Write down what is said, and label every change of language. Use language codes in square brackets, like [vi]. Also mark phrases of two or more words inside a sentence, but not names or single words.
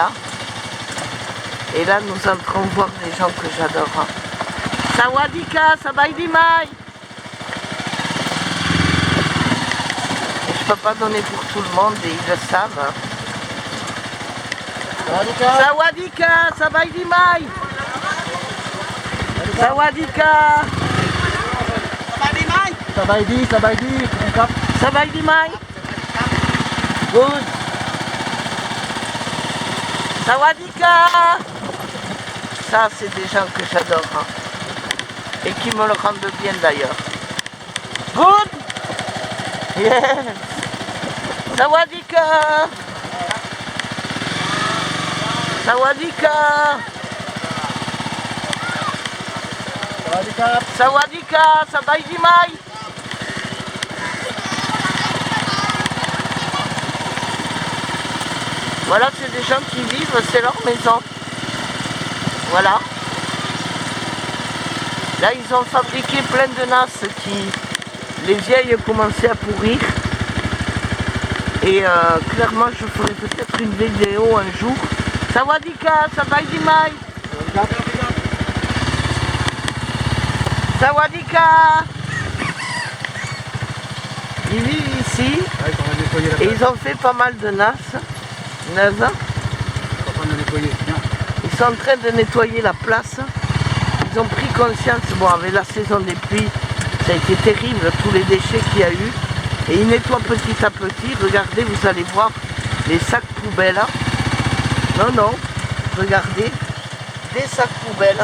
[fr] Et là, nous entrons voir des gens que j'adore. [th] สวัสดีค่ะ สบายดีไหม. [fr] Je peux pas donner pour tout le monde et ils le savent. [th] สวัสดีค่ะ สบายดีไหม. สวัสดีค่ะ. สบายดีสบายดีครับ สบายดีไหม. Good. สวัสดีค่ะ. [fr] Ça, c'est des gens que j'adore. Et qui me le rendent bien d'ailleurs. [en] Good. Yes. [th] สวัสดีค่ะ สวัสดีค่ะ. สวัสดีครับ สวัสดีค่ะ. สบายดีไหม. [fr] Voilà, c'est des gens qui vivent, c'est leur maison. Voilà. Là, ils ont fabriqué plein de nasses qui... Les vieilles commençaient à pourrir. Et clairement, je ferai peut-être une vidéo un jour. [th] สวัสดีค่ะ สบายดีไหม สวัสดีค่ะ. [fr] Ils vivent ici. [th] ไปก่อนเลยคุยกัน [fr] Et ils ont fait pas mal de nasses. 9 ans. [th] ก่อนเลยคุยเนี่ย [fr] Ils sont en train de nettoyer la place. Ils ont pris conscience, bon avec la saison des pluies, ça a été terrible, tous les déchets qu'il y a eu. Et ils nettoient petit à petit. Regardez, vous allez voir les sacs poubelles. Non, non, regardez, des sacs poubelles.